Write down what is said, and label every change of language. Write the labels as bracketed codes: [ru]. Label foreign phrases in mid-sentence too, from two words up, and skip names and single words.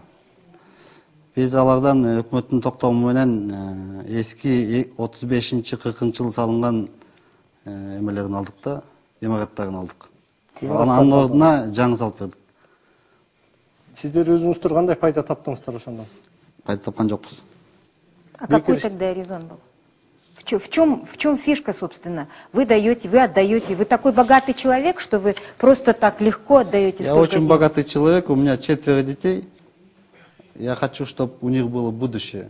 [ky] Биз алардан өкмөттүн токтому менен эски 35-40-жылы салынган эмелерин алдык да, имараттарын алдык. Анын ордуна жаңы салып бердик. Сиздер өзүңүздөр кандай пайда таптыңыздар ошондон? Пайда тапкан жокпуз. [ru] А какой тогда резон был? В чем фишка, собственно? Вы даете, вы отдаете. Вы такой богатый человек, что вы просто так легко отдаете? Я очень богатый человек, у меня 4 детей. Я хочу, чтобы у них было будущее.